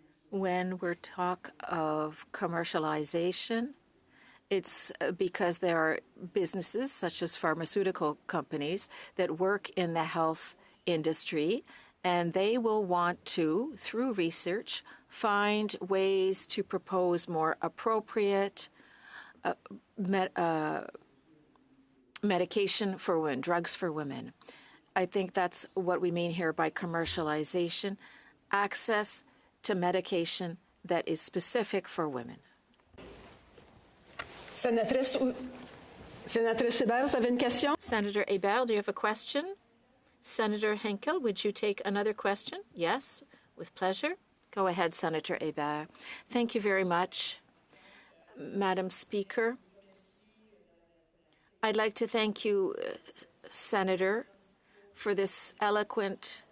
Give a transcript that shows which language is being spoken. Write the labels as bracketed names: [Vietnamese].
[English] When we're talk of commercialization, it's because there are businesses such as pharmaceutical companies that work in the health industry, and they will want to, through research, find ways to propose more appropriate medication for women, drugs for women. I think that's what we mean here by commercialization, access to medication that is specific for women. [French] Sénatrice Hébert, vous avez une question? [English] Senator Hébert, do you have a question? Senator Henkel, would you take another question? Yes, with pleasure. Go ahead, Senator Hébert. Thank you very much, Madam Speaker. I'd like to thank you, Senator, for this eloquent